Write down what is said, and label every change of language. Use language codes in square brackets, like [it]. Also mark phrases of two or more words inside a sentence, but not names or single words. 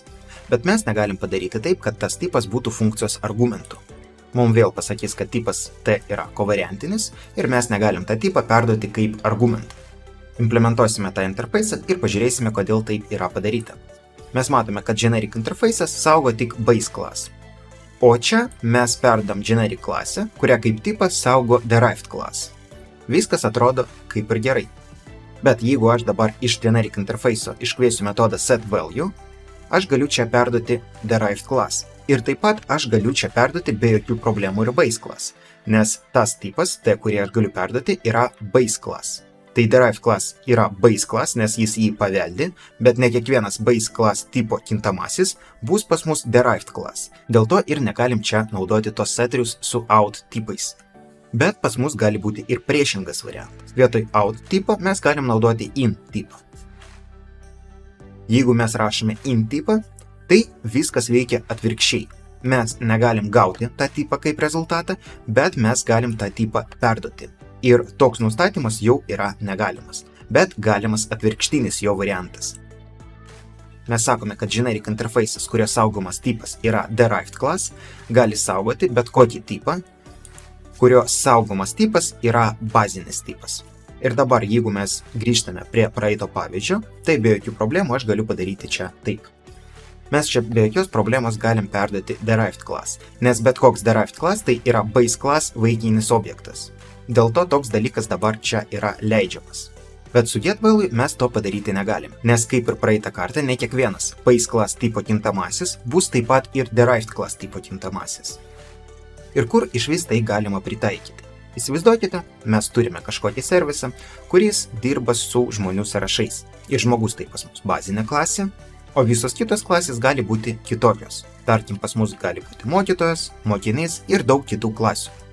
[lt] Bet mes negalim padaryti taip, kad tas tipas būtų funkcijos argumentų. Mums vėl pasakys, kad tipas T yra kovariantinis ir mes negalim tą tipą perduoti kaip argumentą. Implementuosime tą interface ir pažiūrėsime, kodėl taip yra padaryta. Mes matome, kad [en] generic interface'as [lt] saugo tik [en] base class. [lt] O čia mes perdam generic klasę, kurią kaip tipas saugo [en] derived class. [lt] Viskas atrodo kaip ir gerai. Bet jeigu aš dabar iš [en] generic interface'o [lt] iškviesiu metodą setValue, aš galiu čia perduoti [en] derived class. [lt] Ir taip pat aš galiu čia perduoti be jokių problemų ir [en] base class, [lt] nes tas tipas, T, kurį aš galiu perduoti, yra [en] base class. [lt] Tai [en] derived class [lt] yra [en] base class, [lt] nes jis jį paveldi, bet ne kiekvienas [en] base class [lt] tipo kintamasis bus pas mus [en] derived class. [lt] Dėl to ir negalim čia naudoti tos seterius su out tipais. Bet pas mus gali būti ir priešingas variantas. Vietoj out tipo mes galim naudoti in tipą. Jeigu mes rašome in tipą, tai viskas veikia atvirkščiai. Mes negalim gauti tą tipą kaip rezultatą, bet mes galim tą tipą perduoti. Ir toks nustatymas jau yra negalimas, bet galimas atvirkštinis jo variantas. Mes sakome, kad [en] generic interface'as, [lt] kurio saugomas tipas yra [en] derived class, [lt] gali saugoti bet kokį tipą, kurio saugomas tipas yra bazinis tipas. Ir dabar, jeigu mes grįžtame prie praeito pavyzdžio, tai be jokių problemų aš galiu padaryti čia taip. Mes čia be jokios problemos galim perduoti [en] derived class, [lt] nes bet koks [en] derived class [lt] tai yra [en] base class [lt] vaikinis objektas. Dėl to toks dalykas dabar čia yra leidžiamas. Bet su getValue mes to padaryti negalim, nes kaip ir praeitą kartą, ne kiekvienas [en] base class [lt] tipo kintamasis bus taip pat ir [en] derived class [lt] tipo kintamasis. Ir kur iš vis tai galima pritaikyti? Įsivaizduokite, mes turime kažkokį servisą, kuris dirba su žmonių sąrašais. Ir žmogus tai pas mus bazinė klasė, o visos kitos klasės gali būti kitokios. Tarkim, pas mus gali būti mokytojas, mokinys ir daug kitų klasių.